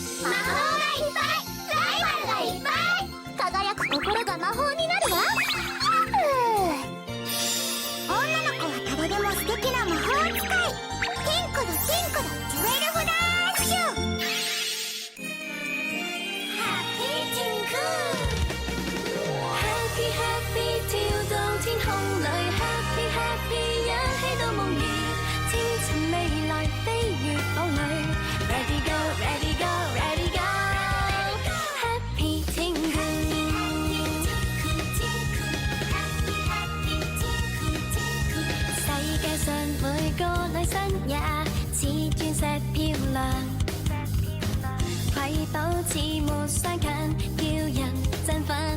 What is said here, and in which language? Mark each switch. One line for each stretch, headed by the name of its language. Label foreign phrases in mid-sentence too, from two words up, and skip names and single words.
Japanese: 魔法がいっぱい、ライバルがいっぱい、輝く心が魔法になるわ。女の子は誰でも素敵な魔法使い。テンコだテンコだジュエルフラッシュ。ハッピーティング。
English: Happy Happy
Cantonese: 跳到天空裏
English: Happy Happy
Cantonese: 一起到夢兒，前塵未來飛越堡壘
English: Ready go Ready go Ready go Happy
Cantonese: 天空。世界上每個女生也似鑽石漂亮，瑰寶似沒相近，叫人振奮。